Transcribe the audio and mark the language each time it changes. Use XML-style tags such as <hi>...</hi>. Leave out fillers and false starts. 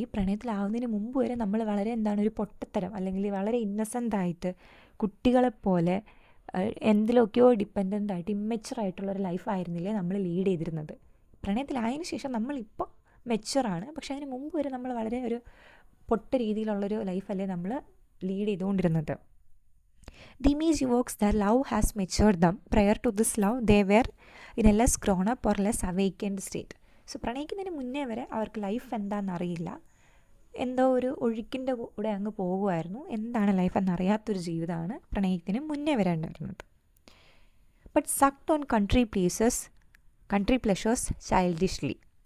<ml>ഈ പ്രണയത്തിലാവുന്നതിന് മുമ്പ് വരെ നമ്മൾ വളരെ ഒരു പൊട്ടത്തരം, അല്ലെങ്കിൽ വളരെ ഇന്നസെൻ്റ് ആയിട്ട് കുട്ടികളെപ്പോലെ എന്തിലൊക്കെയോ ഡിപ്പെൻഡൻ്റ് ആയിട്ട് ഇമ്മെച്യൂർ ആയിട്ടുള്ളൊരു ലൈഫായിരുന്നില്ലേ നമ്മൾ ലീഡ് ചെയ്തിരുന്നത്. പ്രണയത്തിലായതിനു ശേഷം നമ്മളിപ്പോൾ മെച്യൂറാണ്, പക്ഷേ അതിന് മുമ്പ് വരെ നമ്മൾ വളരെ ഒരു പൊട്ട രീതിയിലുള്ളൊരു ലൈഫല്ലേ നമ്മൾ ലീഡ് ചെയ്തുകൊണ്ടിരുന്നത്.</ml> <en>The image evokes that love has matured them. Prior to this love, they were in a less grown up or less awakened state.</en> <ml>So പ്രണയിക്കുന്നതിന് മുന്നേ വരെ അവർക്ക് ലൈഫ് എന്താണെന്നറിയില്ല, എന്തോ ഒരു ഒഴുക്കിൻ്റെ കൂടെ അങ്ങ് പോകുമായിരുന്നു. എന്താണ് ലൈഫ് എന്നറിയാത്തൊരു ജീവിതമാണ് പ്രണയത്തിന് മുന്നേ വരെ ഉണ്ടായിരുന്നത്.</ml> <en>But sucked on country pleasures childishly.</en>